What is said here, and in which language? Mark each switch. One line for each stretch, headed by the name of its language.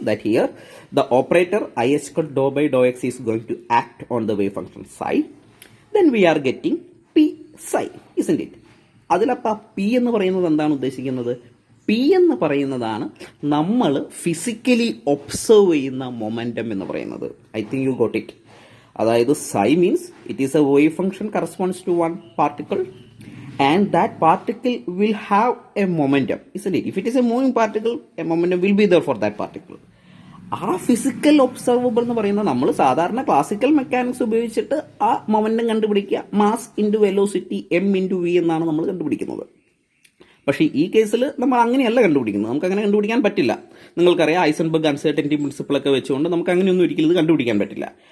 English: That here the operator I H cut doh by doh x is going to act on the wave function psi. Then we are getting P psi, isn't it?
Malayalam: അതിലപ്പോൾ P എന്ന് പറയുന്നത് എന്താണ് ഉദ്ദേശിക്കുന്നത്, P എന്ന് പറയുന്നതാണ് നമ്മൾ physically observe ചെയ്യുന്ന momentum എന്ന് പറയുന്നത്.
English: I think you got it. അതായത് psi means it is a wave function corresponds to one particle and that particle will have a momentum, isn't it? If it is a moving particle, a momentum will be there for that particle.
Malayalam: ആ physical observable എന്ന് പറയുന്നത് നമ്മൾ സാധാരണ classical mechanics ഉപയോഗിച്ചിട്ട് ആ momentum കണ്ടുപിടിക്കുക, mass into velocity M into V എന്നാണ് നമ്മൾ കണ്ടുപിടിക്കുന്നത്. പക്ഷേ ഈ കേസിൽ നമ്മൾ അങ്ങനെയല്ല കണ്ടുപിടിക്കുന്നത്, നമുക്ക് അങ്ങനെ കണ്ടുപിടിക്കാൻ പറ്റില്ല. നിങ്ങൾക്കറിയാം ഐസൻബർഗ് അൺസർട്ടനിറ്റി പ്രിൻസിപ്പിളൊക്കെ വെച്ചുകൊണ്ട് നമുക്ക് അങ്ങനെയൊന്നും ഒരിക്കലും ഇത് കണ്ടുപിടിക്കാൻ പറ്റില്ല.